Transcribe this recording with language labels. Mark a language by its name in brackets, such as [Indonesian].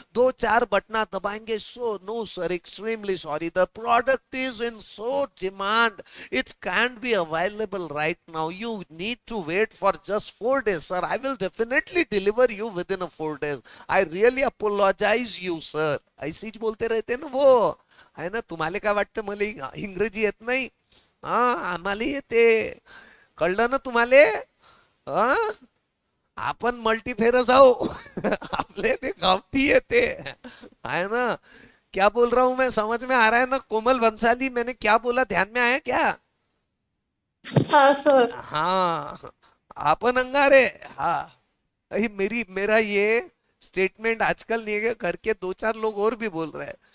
[Hindi] 2-4 बटना दबाएंगे, [English] So no sir, extremely sorry, the product is in so demand, it can't be available right now, you need to wait for just 4 days sir, I will definitely deliver you within 4 days, I really apologise you sir. [Hindi] ऐसे बोलते रहते ना वो, है ना। [Marathi] तुम्हाला काय वाटतं, मला इंग्रजी येत नाही, हा आम्हाला येते, कळलं ना तुम्हाला, हा आपण मल्टीफेरस आहो आपले ते गावठी येते, [Hindi] है ना। क्या बोल रहा हूं मैं, समझ में आ रहा है ना। कोमल बंसाली, मैंने क्या बोला ध्यान में आया क्या। हाँ सर। हाँ, अपन अंगारे, हाँ। मेरा ये स्टेटमेंट आजकल नहीं है, घर के 2-4 लोग और भी बोल रहे हैं।